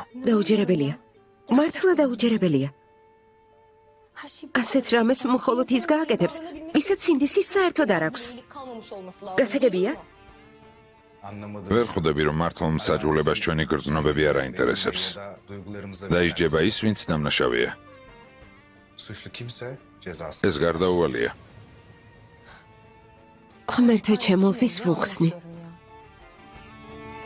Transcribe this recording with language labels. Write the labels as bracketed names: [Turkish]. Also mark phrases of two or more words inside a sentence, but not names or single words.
[Georgian] დაუჯერებელია. მართლა დაუჯერებელია. ასეთ რამეს მხოლოდ ის გააკეთებს, ვისაც სინდისი საერთოდ არ აქვს. გასაგებია? ვერ ხვდები, რომ მართლ მსაჯულებას ჩვენი გრძნობები არ აინტერესებს. დაისჯება ის, ვინც დამნაშავეა. [Turkish] Suçlu kimse cezası. [Georgian] ეს გარდაუვალია. ღმერთო ჩემო, ვის ვუხსნი?